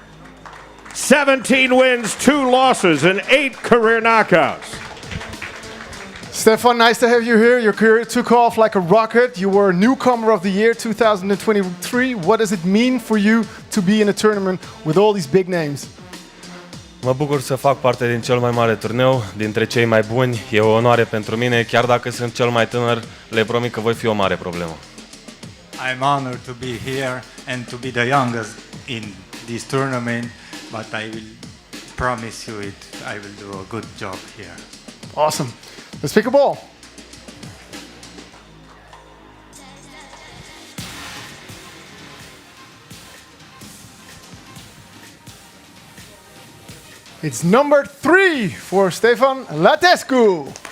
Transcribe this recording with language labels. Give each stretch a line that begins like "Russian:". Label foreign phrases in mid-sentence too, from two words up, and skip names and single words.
English: 17 wins, 2 losses, and 8 career knockouts. Stefan, nice to have you here. Your career took off like a rocket. You were newcomer of the year 2023. What does it mean for you to be in a tournament with all these big names?
Romanian: Mă bucur să fac parte din cel mai mare turneu, dintre cei mai buni. E o onoare pentru mine, chiar dacă sunt cel mai tânăr, le promit că voi fi o mare problemă.
English: I'm honored to be here and to be the youngest in this tournament, but I will promise you I will do a good job here. Awesome. Let's pick a ball. It's number 3 for Stefan Latescu.